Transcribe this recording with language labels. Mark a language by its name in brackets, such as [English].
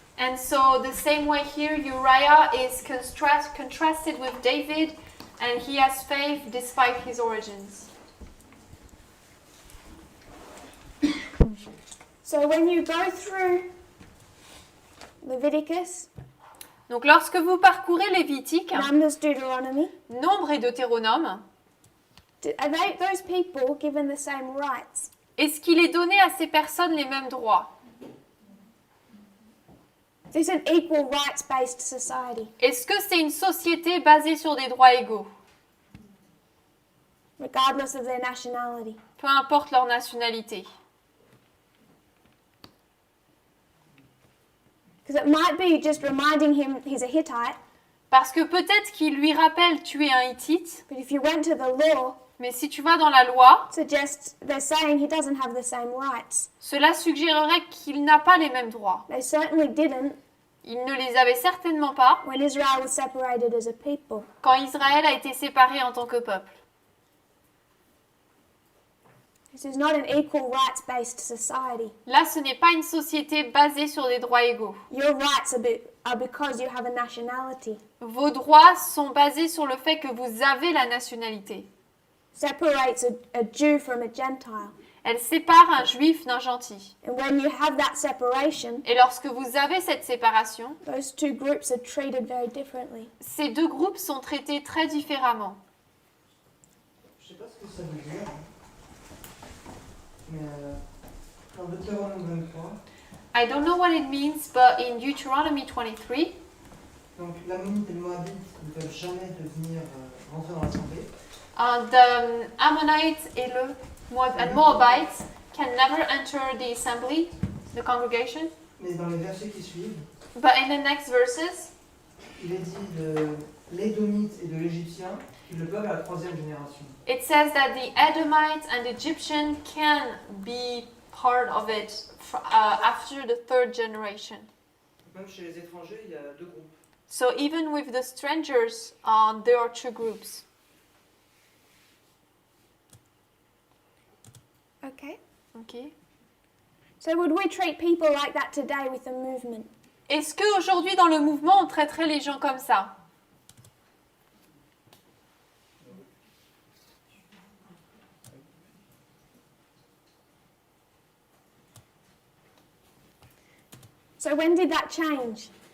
[English] And so the same way here, Uriah is contrasted with David, and he has faith despite his origins. So when you go through Leviticus, [French] Donc lorsque vous parcourez Lévitique, [English] Numbers, Deuteronomy, [French] Nombre et Deutéronome, [English] are those people given the same rights? [French] est-ce qu'il est donné à ces personnes les mêmes droits? [English] Is this an equal rights-based society, [French] Est-ce que c'est une société basée sur des droits égaux, [English] regardless of their nationality? [French] peu importe leur nationalité? [English] Because it might be just reminding him he's a Hittite, [French] Parce que peut-être qu'il lui rappelle tu es un Hittite, [English] but if you went to the law, [French] mais si tu vas dans la loi, [English] they're saying he doesn't have the same rights. [French] cela suggérerait qu'il n'a pas les mêmes droits. [English] They certainly didn't [French] Il ne les avait certainement pas [English] when Israel was separated as a people. [French] quand Israël a été séparé en tant que peuple. [English] This is not an equal rights-based society. [French] Là, ce n'est pas une société basée sur des droits égaux. [English] Your rights are because you have a nationality. [French] Vos droits sont basés sur le fait que vous avez la nationalité. [English] separates a Jew from a Gentile. [French] Elle sépare un juif d'un gentil. [English] And when you have that separation, [French] Et lorsque vous avez cette séparation, [English] those two groups are treated very differently. [French] ces deux groupes sont traités très différemment. Je sais pas ce que ça veut dire, mais dans Deutéronome 23, [English] I don't know what it means, but in Deuteronomy 23, [French] donc l'Ammonite et le Moabite ne peuvent jamais devenir rentrer dans l'assemblée. [English] the Ammonites [French] et le Moabites [English] can never enter the assembly, the congregation. [French] Mais dans les versets qui suivent, [English] But in the next verses, [French] il est dit de l'Édomite et de l'Égyptien qui le peuvent à la troisième génération. [English] it says that the Edomites and Egyptian can be part of it after the third generation. [French] Même chez les étrangers, il y a deux groupes. [English] So even with the strangers, there are two groups. Okay. Okay. So would we treat people like that today with the movement? [French] Est-ce qu'aujourd'hui dans le mouvement, on traiterait les gens comme ça? [English] So when did that change?